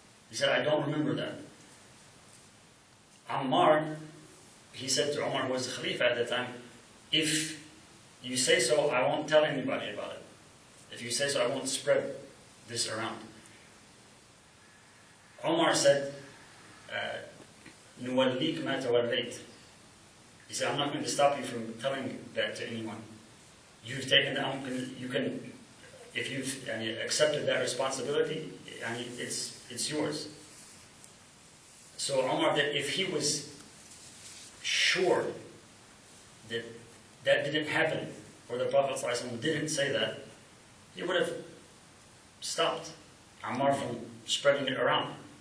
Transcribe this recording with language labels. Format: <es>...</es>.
<en>He said, I don't remember that. Ammar, he said to Umar, who was the Khalifa at the time, if you say so, I won't tell anybody about it. If you say so, I won't spread this around. Umar said,</en> <ar>نُوَلِّيكَ مَا تَوَلَّيْتَ.</ar> <en>He said, I'm not going to stop you from telling that to anyone. You've taken you can, if you've accepted that responsibility, it's yours. So Umar, that if he was sure that that didn't happen, or the Prophet ﷺ didn't say that, he would have stopped Ammar from spreading it around.</en>